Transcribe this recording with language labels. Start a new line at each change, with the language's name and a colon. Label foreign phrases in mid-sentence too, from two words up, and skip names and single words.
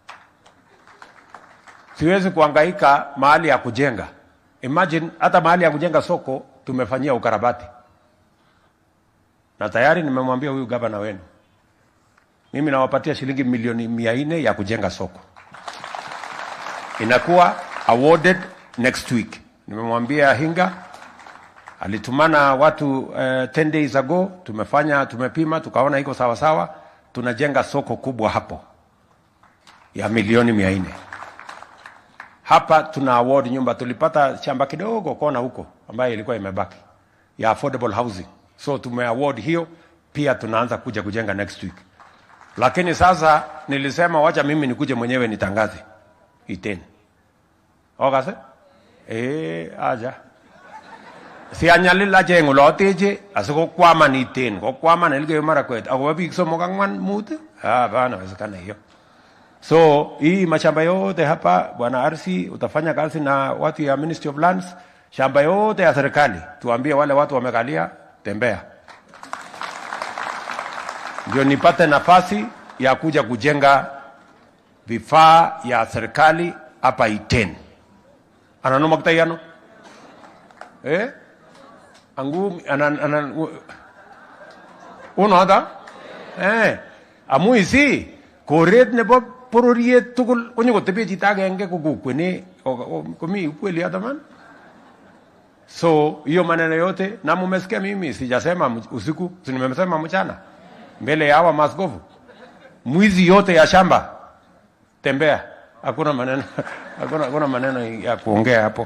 Swahili: Siwezi kuhangaika mahali ya kujenga. Imagine hata mahali ya kujenga soko tumefanyia ukarabati. Na tayari nimemwambia huyu gavana wenu, mimi nawapatia shilingi milioni 400 ya kujenga soko.
English: Inakuwa awarded next week.
Swahili: Nimemwambia Hinga Alitumana watu
English: 10 days ago,
Swahili: tumepima, tukaona iko sawa sawa, tunajenga soko kubwa hapo ya milioni 400. Hapa tuna award nyumba, tulipata shamba kidogo kona huko ambayo ilikuwa imebaki ya
English: affordable housing.
Swahili: So tume award hiyo, pia tunaanza kuja kujenga
English: next week.
Swahili: Lakini sasa nilisema wacha mimi nikuje mwenyewe nitangaze Iten.
Kalenjin: Okase? Aja. Si anyalila jengo loteje asiko kwama ni Iten. Ko kwama na Elgeyo Marakwet. Ako wabik somok ang'wan mut?
Swahili: Bana wezekana hiyo. So hii mashamba yote hapa Bwana RC utafanya kazi na watu ya Ministry of Lands, shamba yote ya serikali. Tuambie wale watu wamekalia, tembea. Ndio nipate nafasi ya kuja kujenga vifaa ya serikali hapa Iten.
Kalenjin: Ananoma kitayano? Angu uno hata? Amuisi koret nebo pororiet tugul konyo kotepe chito agenge kokukweni komi ukweli hata man.
Swahili: So hiyo maneno yote na mumesikia mimi sijasema usiku, si nimesema mchana mbele ya hawa maaskofu. Mwizi yote ya shamba tembea, hakuna maneno ya kuongea hapo.